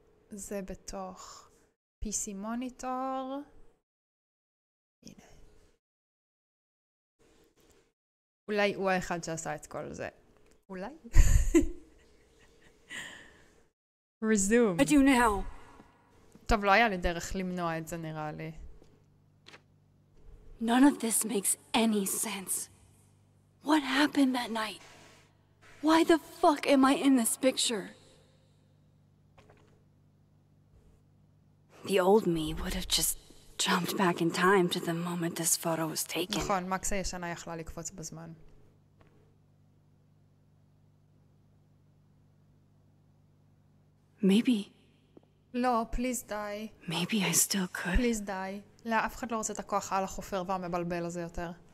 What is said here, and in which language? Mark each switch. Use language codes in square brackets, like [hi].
[he] זה בתוך PC מוניטור. הנה. אולי הוא האחד שעשה את כל זה. אולי? [en] resume. I do now. [he] טוב, לא היה לי דרך למנוע את זה נראה לי. [en] None of this makes any sense. What happened that night? Why the fuck am I in this picture? The old me would have just jumped back in time to the moment this photo was taken. [he] נכון, מקס הישנה יכלה לקפוץ בזמן. [en] Maybe. [he] לא, פליז די. [en] Maybe I still could. [he] פליז די. לא, אף אחד לא רוצה את הכוח על החופר והמבלבל הזה יותר.